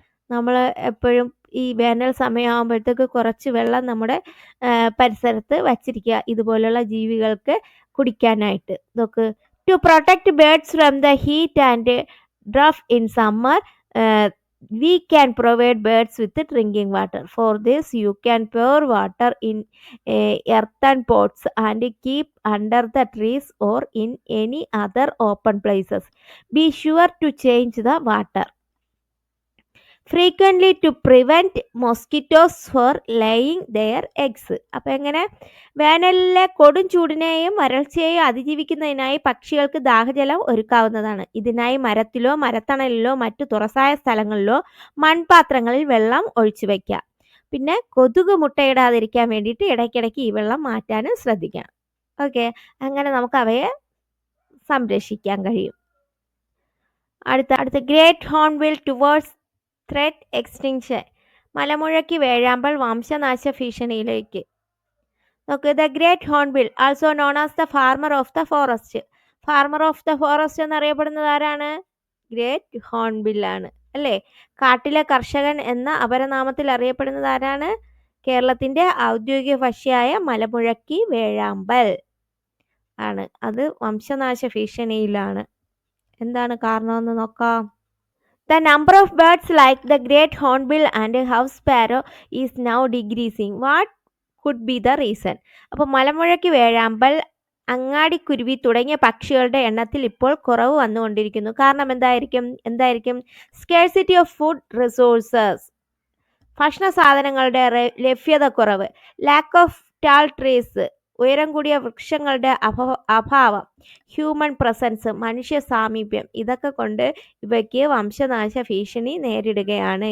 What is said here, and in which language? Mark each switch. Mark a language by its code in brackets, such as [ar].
[ml] നമ്മൾ എപ്പോഴും ഈ വേനൽ സമയമാകുമ്പോഴത്തേക്ക് കുറച്ച് വെള്ളം നമ്മുടെ പരിസരത്ത് വച്ചിരിക്കുക ഇതുപോലുള്ള ജീവികൾക്ക് കുടിക്കാനായിട്ട്. [en] നോക്ക് to protect birds from the heat and drought in summer we can provide birds with drinking water. For this you can pour water in earthen pots and keep under the trees or in any other open places. Be sure to change the water frequently to prevent mosquitoes for laying their eggs. [ml] അപ്പോൾ എങ്ങനെ വേനലിലെ കൊടും ചൂടിനെയും വരൾച്ചയെയും അതിജീവിക്കുന്നതിനായി പക്ഷികൾക്ക് ദാഹജലം ഒരുക്കാവുന്നതാണ്. ഇതിനായി മരത്തിലോ മരത്തണലിലോ മറ്റു തുറസായ സ്ഥലങ്ങളിലോ മൺപാത്രങ്ങളിൽ വെള്ളം ഒഴിച്ചു വയ്ക്കാം. പിന്നെ കൊതുക് മുട്ടയിടാതിരിക്കാൻ വേണ്ടിയിട്ട് ഇടയ്ക്കിടയ്ക്ക് ഈ വെള്ളം മാറ്റാനും ശ്രദ്ധിക്കണം. ഓക്കെ അങ്ങനെ നമുക്ക് അവയെ സംരക്ഷിക്കാൻ കഴിയും. [en] അടുത്ത great hornbill towards threat extinction [ml] മലമുഴക്കി വേഴാമ്പൽ വംശനാശ ഭീഷണിയിലേക്ക്. [en] നോക്ക് the great hornbill also known as the farmer of the forest. [ml] Farmer of the forest എന്നറിയപ്പെടുന്നത് ആരാണ്? ഗ്രേറ്റ് ഹോൺബിൽ ആണ് അല്ലേ. കാട്ടിലെ കർഷകൻ എന്ന അപരനാമത്തിൽ അറിയപ്പെടുന്നത് ആരാണ്? കേരളത്തിന്റെ ഔദ്യോഗിക ഭക്ഷ്യയായ മലമുഴക്കി വേഴാമ്പൽ ആണ്. അത് വംശനാശ ഭീഷണിയിലാണ്. എന്താണ് കാരണമെന്ന് നോക്കാം. [en] The number of birds like the great hornbill and house sparrow is now decreasing. What could be the reason? [ml] അപ്പോൾ മലമുഴക്കി വേഴാമ്പൽ അങ്ങാടിക്കുരുവി തുടങ്ങിയ പക്ഷികളുടെ എണ്ണത്തിൽ ഇപ്പോൾ കുറവ് വന്നുകൊണ്ടിരിക്കുന്നു. കാരണം എന്തായിരിക്കും? [en] scarcity of food resources [ml] ഭക്ഷണ സാധനങ്ങളുടെ ലഭ്യത കുറവ്, [en] lack of tall trees [ml] ഉയരം കൂടിയ വൃക്ഷങ്ങളുടെ അഭാവം, [en] human presence [ml] മനുഷ്യ സാമീപ്യം ഇതൊക്കെ കൊണ്ട് ഇവയ്ക്ക് വംശനാശ ഭീഷണി നേരിടുകയാണ്.